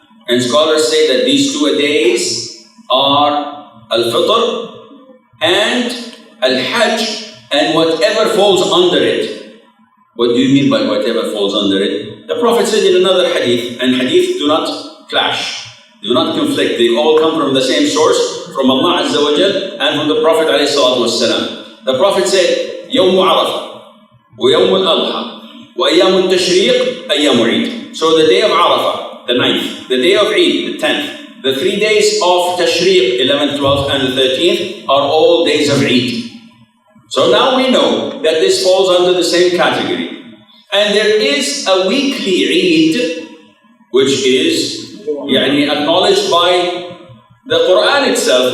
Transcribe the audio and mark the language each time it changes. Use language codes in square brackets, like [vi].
[en] And scholars say that these 2 days are Al-Fitr and Al-Hajj and whatever falls under it. What do you mean by whatever falls under it? The Prophet said in another hadith, and hadith do not clash, do not conflict. They all come from the same source, from Allah Azza wa Jal and from the Prophet ﷺ. The Prophet said, [ar] يوم عرفة ويوم الأضحى وأيام التشريق أيام عيد. [en] So the day of Arafah, the 9th, the day of Eid, the 10th, the 3 days of Tashriq, 11th, 12th, and the 13th, are all days of Eid. So now we know that this falls under the same category. And there is a weekly Eid, which is acknowledged by the Quran itself.